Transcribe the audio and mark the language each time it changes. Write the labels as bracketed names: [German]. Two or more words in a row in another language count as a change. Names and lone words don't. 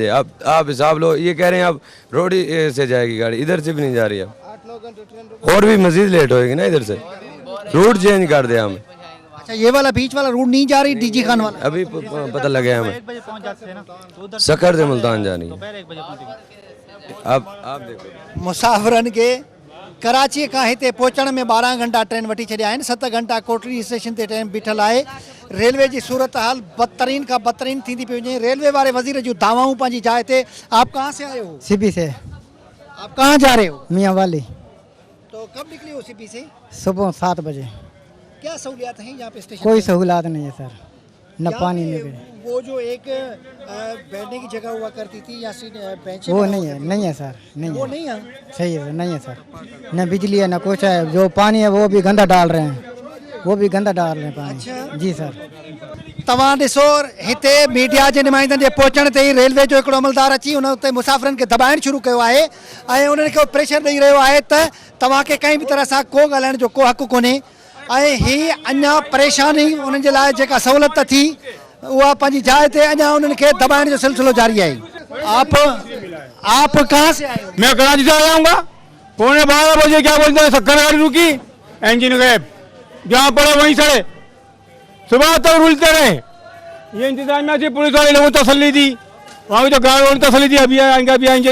[Urdu] اب آپ حساب لو، یہ کہہ رہے ہیں اب روڈی سے جائے گی گاڑی، ادھر سے بھی نہیں جا رہی اب، اور بھی مزید لیٹ ہوئے گی نا، ادھر سے [English] route change [Urdu] کر دیا ہمیں. اچھا یہ والا بیچ والا روٹ نہیں جا رہی، ڈی جی خان والا? ابھی پتا لگے ہمیں 1 بجے پہنچ جاتے ہیں نا، تو ادھر سکھر سے ملتان جانی ہے. دوپہر 1 بجے پہنچیں گے. اب آپ دیکھو, [Sindhi] मुसाफ़िरनि खे कराची खां हिते पहुचण में 12 घंटा ट्रेन वठी छॾिया आहिनि। 7 घंटा कोटड़ी स्टेशन ते ट्रेन बीठल आहे। रेलवे जी सूरत हाल बदतरीन खां बदतरीन थींदी पई वञे। रेलवे वारे वज़ीर जूं दावाऊं पंहिंजी जाइ ते। [Urdu] آپ کہاں سے آئے ہو? سی پی سے. آپ کہاں جا رہے ہو? میاں والی. تو کب نکلے ہو سی پی سے? صبح 7 بجے. کیا سہولیات ہیں یہاں پہ اسٹیشن کوئی پہ? سہولت نہیں ہے سر، نہ یہاں پانی پہ نہ وہ جو ایک بیٹھنے کی جگہ ہوا کرتی تھی یا بینچ, وہ نہیں ہے، نہیں ہے سر، نہیں وہ ہے. نہیں ہے. صحیح ہے سر، نہیں ہے سر، نہ بجلی ہے نہ کچھ ہے۔ جو پانی ہے وہ بھی گندا ڈال رہے ہیں، وہ بھی گندا ڈال رہے ہیں پانی. اچھا. جی سر. [Sindhi] तव्हां ॾिसो हिते मीडिया जे नुमाइंदनि जे पहुचण ते ई रेलवे जो हिकिड़ो अमलदार अची उन उते मुसाफ़िरनि खे दॿाइणु शुरू कयो आहे ऐं उन्हनि खे प्रेशर ॾेई रहियो आहे त तव्हांखे कंहिं बि तरह सां को ॻाल्हाइण जो को हक़ु कोन्हे ऐं हीअ अञा परेशानी उन्हनि जे लाइ जेका सहूलियत थी उहा पंहिंजी जाइ ते अञा उन्हनि खे दॿाइण जो सिलसिलो जारी आहे। [Urdu] آپ کہاں سے آئے ہو? میں کراچی سے آیا ہوں. 11:15 بجے کیا بولتے ہیں، شکر گاڑی رکی، انجن گئے، جہاں پڑے وہیں سڑے، صبح تک رلتے رہے. یہ انتظامیہ سے پولیس والے لوگوں کو تسلی دی، وہاں کی تو گاڑی نے تسلی دی ابھی آئیں گے ابھی انجن.